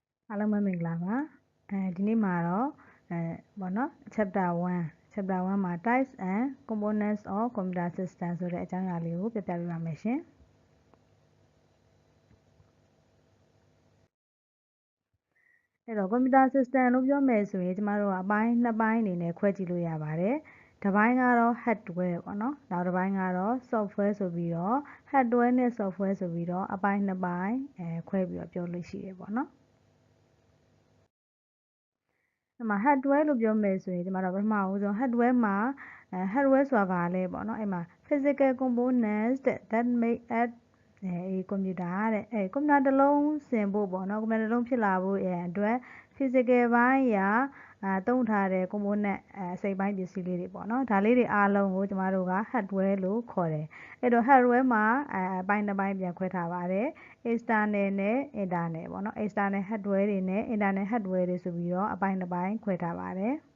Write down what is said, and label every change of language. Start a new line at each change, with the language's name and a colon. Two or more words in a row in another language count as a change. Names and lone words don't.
Burmese: အားလုံးပဲမင်္ဂလာပါဒီနေ့မှာတော့ပေါ့နော် chapter 1မှာ
English: types and components of computer system
Burmese: ဆိုတဲ့အကြောင်းအရာလေးကိုပြပြပေးပါမယ်ရှင်အဲ့တော့
English: computer system
Burmese: လို့ပြောမယ်ဆိုရင်ကျမတို့ကအပိုင်းနှစ်ပိုင်းအနေနဲ့ခွဲကြည့်လို့ရပါတယ်တစ်ပိုင်းကတော့ hardware ပေါ့နော်နောက်တစ်ပိုင်းကတော့ software ဆိုပြီးတော့ hardware နဲ့ software ဆိုပြီးတော့အပိုင်းနှစ်ပိုင်းခွဲပြီးတော့ပြောလို့ရှိရပေါ့နော် ဒီမှာ hardware လို့ပြောမယ်ဆိုရင်ဒီမှာတော့ပထမဦးဆုံး hardware မှာhardware ဆိုတာဘာလဲပေါ့နော်အဲ့မှာ
English: physical components that make up computer
Burmese: တဲ့ကွန်ပျူတာတစ်လုံးဆင်ဖို့ပေါ့နော်ကွန်ပျူတာတစ်လုံးဖြစ်လာဖို့အတွက် physical ဘိုင်းရာသုံးထားတဲ့ component အစိတ်ပိုင်းပစ္စည်းလေးတွေပေါ့နော်ဒါလေးတွေအားလုံးကိုကျမတို့က hardware လို့ခေါ်တယ်အဲ့တော့ hardware မှာအပိုင်းတစ်ပိုင်းပြန်ခွဲထားပါတယ် external နဲ့ internal ပေါ့နော်
English: external hardware
Burmese: တွေနဲ့
English: internal hardware
Burmese: တွေဆိုပြီးတော့အပိုင်းတစ်ပိုင်းခွဲထားပါတယ်